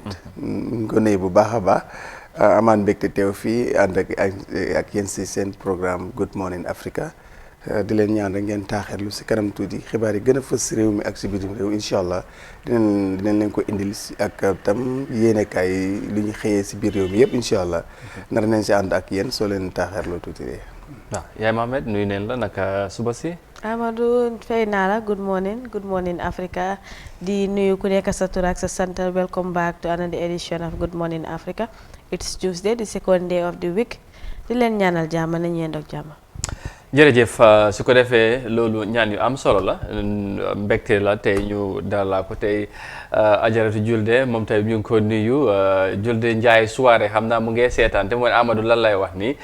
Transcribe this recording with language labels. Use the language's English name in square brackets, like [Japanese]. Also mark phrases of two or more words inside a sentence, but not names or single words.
[Wolof] ñu ngi ko nuyu bu baax a baax. amaan mbégte teew fii ànd ak yéen si seen programme Good Morning Africa di leen ñaan rek ngeen taaxeerlu si kanam tuuti xibaar yi gën a fës si réew mi ak si bitim réew [Arabic] إن شاء الله [Wolof] dinañ leen ko indil si ak tam yéenekaay yi li ñu xëyee si biir réew mi yëpp [Arabic] إن شاء الله [Wolof] nar nañ si ànd ak yéen soo leen taaxeerlu tuuti de. waaw yaay Mohamed nuyu neen la naka suba si. Amadou fay naa la good morning Africa di nuyu ku nekk sa tur ak sa sant [English] welcome back to another edition of Good Morning Africa. It's Tuesday, the second day of the week. [Wolof] di leen ñaanal jàmm nañu yendoo ak jàmm. jërëjëf su ko defee loolu ñaan yu am solo la mbégte la tey ñu dalal ko tey Ajaratu Julde moom tey ñu ngi ko nuyu Julde Njaay soirée xam naa mu ngi seetaan te mooy Amadou lan lay wax nii.